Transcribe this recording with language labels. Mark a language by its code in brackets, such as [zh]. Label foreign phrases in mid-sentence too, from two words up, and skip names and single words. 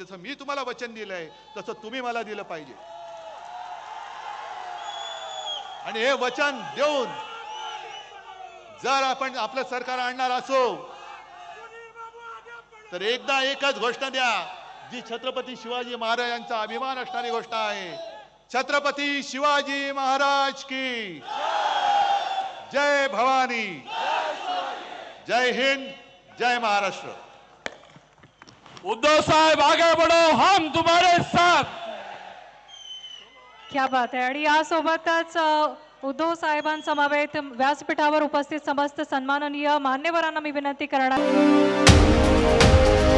[mr] जसं मी तुम्हाला वचन दिलंय तसं तुम्ही मला दिलं पाहिजे. आणि हे वचन देऊन जर आपण आपलं सरकार आणणार असो तर एकदा एकच घोषणा द्या, जी छत्रपती शिवाजी महाराजांचा अभिमान असणारी गोष्ट आहे. छत्रपती शिवाजी महाराज की जय भवानी, जय हिंद, जय महाराष्ट्र. [hi] उद्धव साहेब आगे बढ़ो, हम तुम्हारे साथ. क्या बात आहे. [mr] आणि यासोबतच उद्धव साहेबांसमवेत व्यासपीठावर उपस्थित समस्त सन्माननीय मान्यवरांना मी विनंती करणार